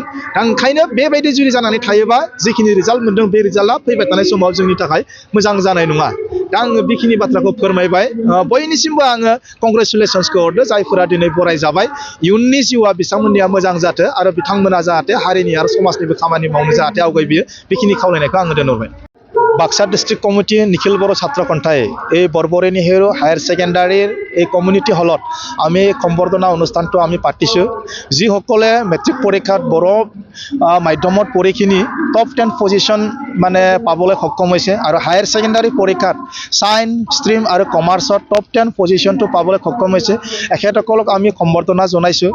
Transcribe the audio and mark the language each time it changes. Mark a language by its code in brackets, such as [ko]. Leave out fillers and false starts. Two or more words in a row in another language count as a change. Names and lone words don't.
[brx] दा ओंखायनो बेबायदि जुदि जानानै थायोबा जिखिनि रिजाल्ट मोनदों बे रिजाल्टआ फैबाय थानाय समाव जोंनि थाखाय मोजां जानाय नङा। दा आङो बेखिनि बाथ्राखौ फोरमायबाय। बयनिसिमबो आङो कंग्रेसुलेसन्सखौ हरदों जायफोरा दिनै बरायजाबाय। इयुननि जिउआ बिथांमोननिया मोजां जाथों आरो बिथांमोना जाहाथे हारिनि आरो समाजनिबो खामानि मावनो जाहाथे आवगायबोयो, बेखिनि खावलायनायखौ आङो दोनहरबाय। [as] বাক্সা [en] District Committee [as] নিখিল বড়ো ছাত্র কণ্ঠাই এই বৰবৰী নেহেৰু [en] Higher Secondary [as] এই [en] community hall [as] আমি সম্বৰ্ধনা অনুষ্ঠানটো আমি পাতিছোঁ। যিসকলে মেট্ৰিক পৰীক্ষাত বড়ো মাধ্যমত পঢ়িখিনি [en] top 10 position [as] মানে পাবলৈ সক্ষম হৈছে আৰু [en] Higher Secondary [as] পৰীক্ষাত [en] science stream [as] আৰু কমাৰ্চত [en] top 10 position [as] পাবলৈ সক্ষম হৈছে, এখেতসকলক আমি সম্বৰ্ধনা জনাইছোঁ।